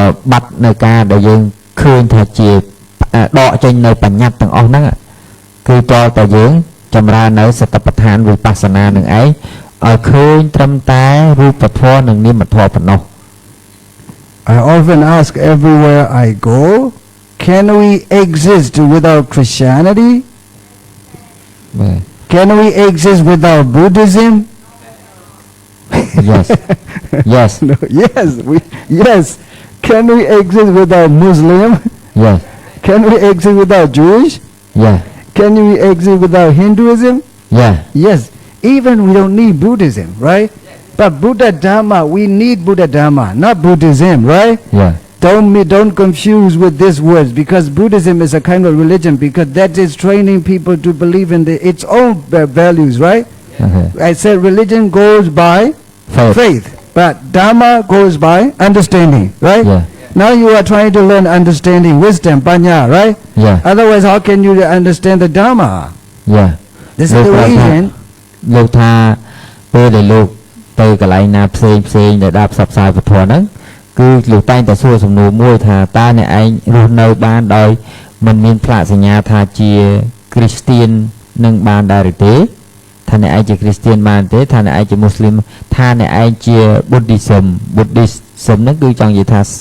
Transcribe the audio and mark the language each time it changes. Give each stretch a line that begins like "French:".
Khmer: បាត់នៅការដែលយើងឃើញថាជាដកចេញនៅបញ្ញត្តិទាំងអស់ហ្នឹងគឺតើតែយើងចម្រើននៅសតិប្បដ្ឋានវិបស្សនានឹងឯងឲ្យឃើញត្រឹមតែរូបធម៌និងនាមធម៌ប៉ុណ្ណោះ
English: I often ask everywhere I go, can we exist without Christianity? Can we exist without Buddhism? Yes. Yes. No, yes. Can we exist without Muslim? Yes. Can we exist without Jewish? Yeah. Can we exist without Hinduism? Yeah. Yes. Even we don't need Buddhism, right? But Buddha Dharma, we need Buddha Dharma, not Buddhism, right? Yeah. Don't confuse with these words because Buddhism is a kind of religion because that is training people to believe in its own values, right? Okay. I said religion goes by faith, but Dharma goes by understanding, right? Yeah. Now you are trying to learn understanding, wisdom, panya, right? Yeah. Otherwise, how can you understand the Dharma? Yeah. This is the reason.
Khmer: លោកថាពេលដែលលោកទៅកន្លែងណាផ្សេងដែលដាប់ផ្សព្វផ្សាយពធហ្នឹងគឺលោកតែងតែសួរសំណួរមួយថាតើអ្នកឯងរស់នៅបានដោយមិនមានផ្លាកសញ្ញាថាជាគ្រីស្ទៀននឹងបានដែរឬទេថាអ្នកឯងជាគ្រីស្ទៀនបានទេថាអ្នកឯងជាមូស្លីមថាអ្នកឯងជា Buddhism ហ្នឹងគឺចង់និយាយថា